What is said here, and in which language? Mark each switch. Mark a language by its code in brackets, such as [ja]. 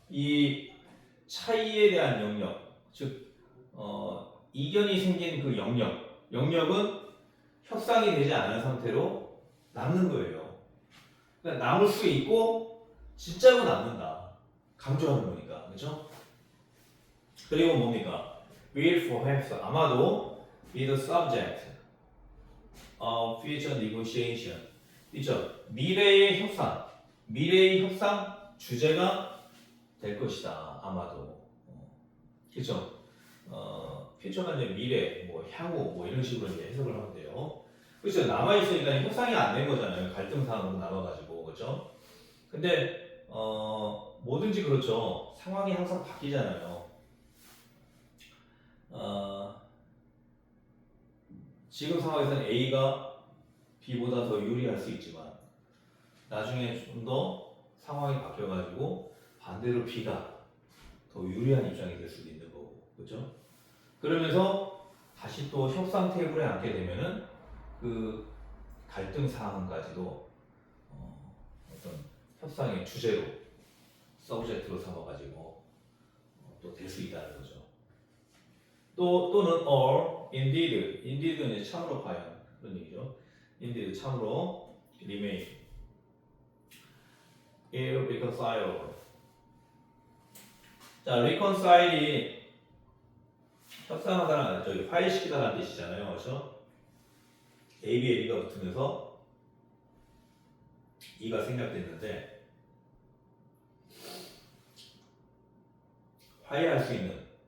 [ko] 이 차이에 대한 영역, 즉 이견이 생긴 그 영역은 협상이 되지 않은 상태로 남는 거예요. 그러니까 남을 수 있고 진짜로 남는다. 강조하는 거니까, 그렇죠? 그리고 뭡니까? [en] Will perhaps [ko] 아마도 [en] be the subject of future negotiation. [ko] 그렇죠? 미래의 협상 주제가 될 것이다. 아마도. 그렇죠? 퓨처가 이제 미래, 뭐 향후, 뭐 이런 식으로 이제 해석을 하면 돼요. 그렇죠? 남아 있으니까 협상이 안 된 거잖아요. 갈등 사항으로 남아가지고, 그렇죠? 근데 뭐든지 그렇죠. 상황이 항상 바뀌잖아요. 지금 상황에서는 A가 B보다 더 유리할 수 있지만 나중에 좀 더 상황이 바뀌어가지고 반대로 B가 더 유리한 입장이 될 수도 있는 거고, 그렇죠? 그러면서 다시 또 협상 테이블에 앉게 되면은 그 갈등 사항까지도 어떤 협상의 주제로 서브젝트로 삼아가지고 또 될 수 있다는 거죠. 또는 or, indeed는 이제 참으로 과연 그런 얘기죠. [en] indeed [ko] 참으로 [en] remain, irreconcilable. [ko] 자, reconcile이 협상하다는 저기 화해시키다라는 뜻이잖아요, 그렇죠? A에 B가 붙으면서 E가 생략됐는데 화해할 수 있는.